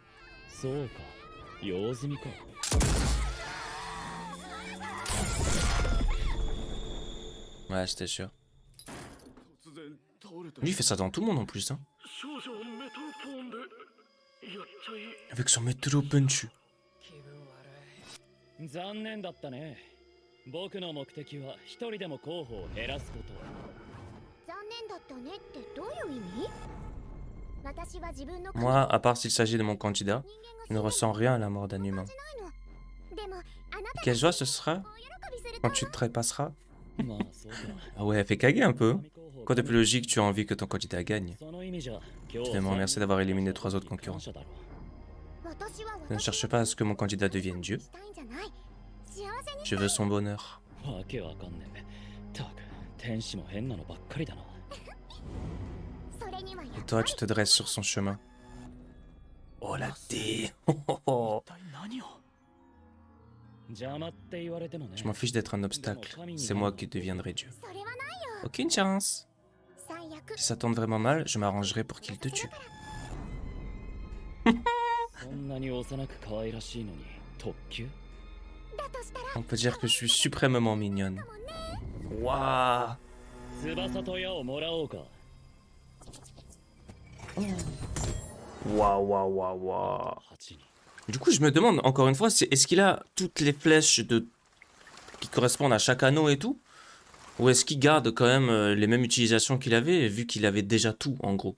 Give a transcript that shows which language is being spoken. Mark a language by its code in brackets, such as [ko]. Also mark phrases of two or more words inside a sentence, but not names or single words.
[fr] Ouais, j'étais sûr. Lui, il fait ça dans tout le monde en plus, hein. Avec son métro punch. [ja] 残念だったね。僕の目的は一人でも候補を減らすこと。残念だったねってどういう意味？私は自分の [fr] Moi, à part s'il s'agit de mon candidat, je ne ressens rien à la mort d'un humain. [ja] でもあなた [fr] Quelle joie ce sera [ja] お喜びする [fr] quand tu te trépasseras. [ja] まあそうか。 [fr] Ah ouais, elle fait caguer un peu. Quoi de plus logique, tu as envie que ton candidat gagne. [ja] その意味じゃ今日 [fr] Finalement, merci d'avoir éliminé 3 autres concurrents. [ja] 感謝だろ。私は [fr] Je ne cherche pas à ce que mon candidat devienne Dieu. [ja] したいんじゃない幸せに [fr] Je veux son bonheur. [ja] わけわかんねえ。たく天使も変なのばっかりだな。それにはや [fr] Et toi, tu te dresses sur son chemin. Oh la D. Oh. [ja] 何を邪魔って言われてもね。 [fr] Je m'en fiche d'être un obstacle. C'est moi qui deviendrai Dieu. [ja] それはないよ [fr] Aucune chance. [ja] 最悪 [fr] Si ça tourne vraiment mal, je m'arrangerai pour qu'il te tue. [ja] そんなに幼く可愛らしいのに特急？だとしたら [fr] On peut dire que je suis suprêmement mignonne. Waouh. [ja] 翼と矢をもらおうか。 [fr] Waouh, waouh, waouh, waouh. [ja] 8人。 [fr] Du coup, je me demande, encore une fois, est-ce qu'il a toutes les flèches qui correspondent à chaque anneau et tout? Ou est-ce qu'il garde quand même les mêmes utilisations qu'il avait, vu qu'il avait déjà tout, en gros?